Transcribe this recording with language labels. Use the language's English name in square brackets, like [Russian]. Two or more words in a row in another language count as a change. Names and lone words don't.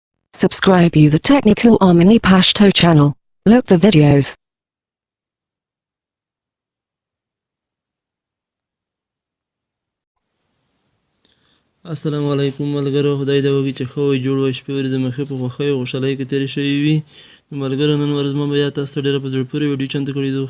[English] Subscribe you the Technical Omni Pashto channel. Look the videos. [Pashto] السلام علیکم ملګرو، خدای دې وکړي چې ښه وئ، جوړ وئ، شپې ورځې مو ښې په خوښۍ او خوشحالۍ کې تېرې شوې وي. ملګرو، نن ورځ مو بیا تاسو ته ډېره په زړه پورې ویډیو چمتو کړې ده.